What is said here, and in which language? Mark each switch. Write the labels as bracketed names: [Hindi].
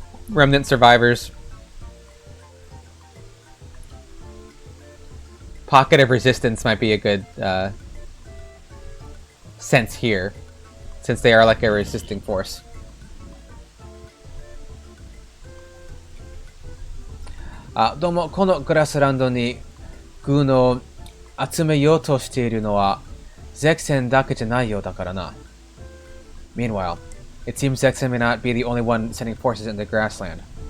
[English] Remnant survivors. Pocket of resistance might be a good sense here. since they are like a resisting force. [Japanese] Ah, どうも、このグラスランドに軍を集めようとしているのはゼクセンだけじゃないようだからな。 [English] Meanwhile, it seems Zexen may not be the only one sending forces into grassland.